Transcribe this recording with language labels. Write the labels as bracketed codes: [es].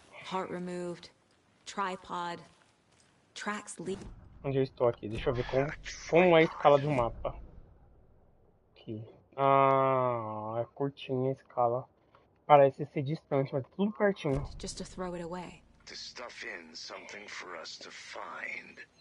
[en] Heart removed, tripod, tracks leaked. [pt] Onde eu estou aqui? Deixa eu ver como é a escala de um mapa. Aqui. Ah, é curtinha a escala. Parece ser distante, mas tudo pertinho. [en] Just to throw it away. To stuff in something for us to find.